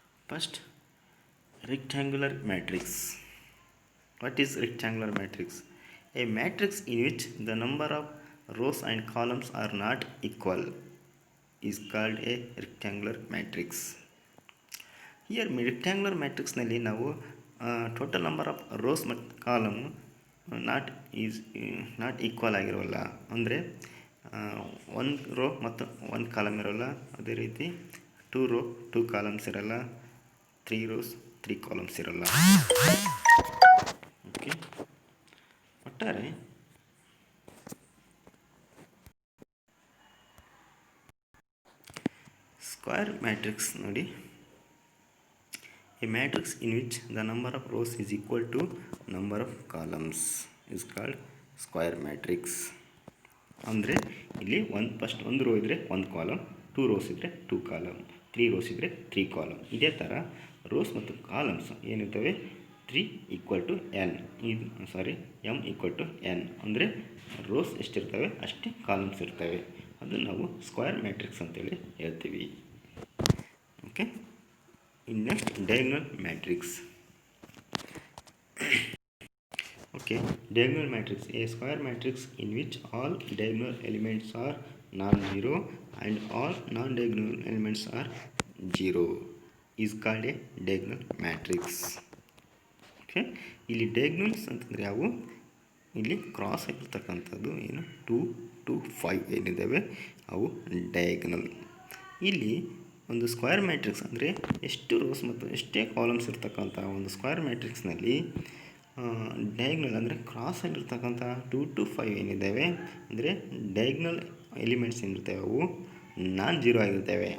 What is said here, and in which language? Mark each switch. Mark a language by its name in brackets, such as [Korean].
[English] First, rectangular matrix. What is rectangular matrix? A matrix in which the number of rows and columns are not equal is called a rectangular matrix. Here rectangular matrix [Kannada] nalli ನಾವು [English] Total number of rows ಮತ್ತು column not equal ಆಗಿರೋಲ್ಲ. [Kannada] ಅಂದರೆ ಒಂದು rho ಮತ್ತು ಒಂದು column ಇರೋಲ್ಲ. ಅದೇ ರೀತಿ 2 ರೋ 2 ಕಾಲಮ್ಸ್ ಇರೋಲ್ಲ, 3 ರೋಸ್ 3 ಕಾಲಮ್ಸ್ ಇರೋಲ್ಲ. [English] okay, [Kannada] ಒಟ್ಟಾರೆ ಸ್ಕ್ವೇರ್ ಮ್ಯಾಟ್ರಿಕ್ಸ್ ನೋಡಿ, [English] a matrix in which the number of rows is equal to number of columns is called square matrix. [Kannada] ಅಂದರೆ ಇಲ್ಲಿ ಫಸ್ಟ್ ಒಂದು ರೋ ಇದ್ದರೆ ಒಂದು ಕಾಲಮ್, 2 ರೋಸ್ ಇದ್ದರೆ 2 ಕಾಲಮ್, 3 ರೋಸ್ ಇದ್ದರೆ 3 ಕಾಲಮ್. ಇದೇ ಥರ ರೋಸ್ ಮತ್ತು columns ಏನಿರ್ತವೆ 3 equal to N, M equal to N. ಅಂದರೆ ರೋಸ್ ಎಷ್ಟಿರ್ತವೆ ಅಷ್ಟೇ ಕಾಲಮ್ಸ್ ಇರ್ತವೆ. ಅದು ನಾವು ಸ್ಕ್ವೇರ್ ಮ್ಯಾಟ್ರಿಕ್ಸ್ ಅಂತೇಳಿ ಹೇಳ್ತೀವಿ. [English] Okay, next, diagonal matrix. Okay, diagonal matrix, a square matrix in which all diagonal elements are non-zero and all non-diagonal elements are zero is called a diagonal matrix. [Kannada] Okay, ಇಲ್ಲಿ diagonals ಅಂತಂದರೆ ಅವು ಇಲ್ಲಿ cross ಆಗಿರ್ತಕ್ಕಂಥದ್ದು ಏನು 2 to 5 ಏನಿದ್ದಾವೆ ಅವು diagonal. ಇಲ್ಲಿ ಒಂದು square matrix ಅಂದರೆ ಎಷ್ಟು ರೋಸ್ ಮತ್ತು ಎಷ್ಟೇ ಕಾಲಮ್ಸ್ ಇರ್ತಕ್ಕಂಥ ಒಂದು ಸ್ಕ್ವೇರ್ ಮ್ಯಾಟ್ರಿಕ್ಸ್ನಲ್ಲಿ ಡಯಾಗ್ನಲ್ ಅಂದರೆ ಕ್ರಾಸ್ ಆಗಿರ್ತಕ್ಕಂಥ 2 to 5 ಏನಿದ್ದಾವೆ ಅಂದರೆ ಡಯಾಗ್ನಲ್ ಎಲಿಮೆಂಟ್ಸ್ ಏನಿರ್ತವೆ ಅವು ನಾನ್ ಜೀರೋ ಆಗಿರ್ತವೆ.